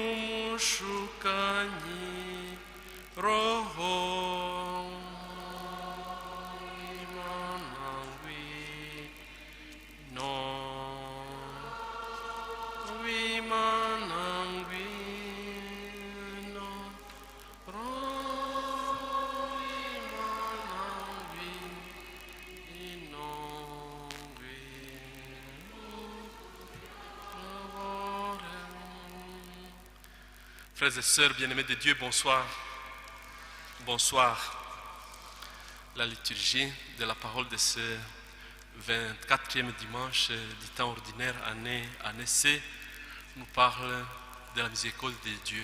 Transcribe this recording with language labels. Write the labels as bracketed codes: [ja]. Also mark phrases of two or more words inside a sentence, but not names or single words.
[rw] umushukanyi roho imana ngwino imana ngwino roho imana ngwino. [fr] Frères et sœurs bien-aimés de Dieu, bonsoir. Bonsoir. La liturgie de la parole de ce 24e dimanche du temps ordinaire, année C, nous parle de la miséricorde de Dieu.